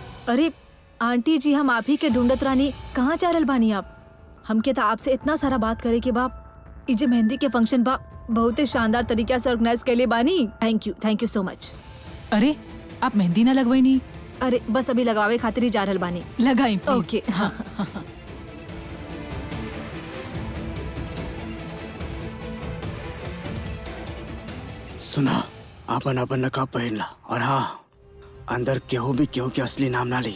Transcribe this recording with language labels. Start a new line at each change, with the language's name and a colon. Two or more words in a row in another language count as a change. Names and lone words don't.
Bhojpuri: अरे आंटी जी, हम आप ही के ढूंढत रानी, कहाँ जा रहल बानी आप? हमके तो आपसे इतना सारा बात करे के बाप। ई जे मेहंदी के फंक्शन बा बहुत ही शानदार तरीके से ऑर्गेनाइज कैले बानी।
English: Thank you so much.
Bhojpuri: अरे आप मेहंदी ना लगवाई नहीं? अरे बस अभी लगावे खातिर ही जा रहल बानी। लगाई please। ओके हाँ। सुना, आपन आपन नकाब पहनला और हाँ, अंदर केहू भी केहू के असली नाम ना ली।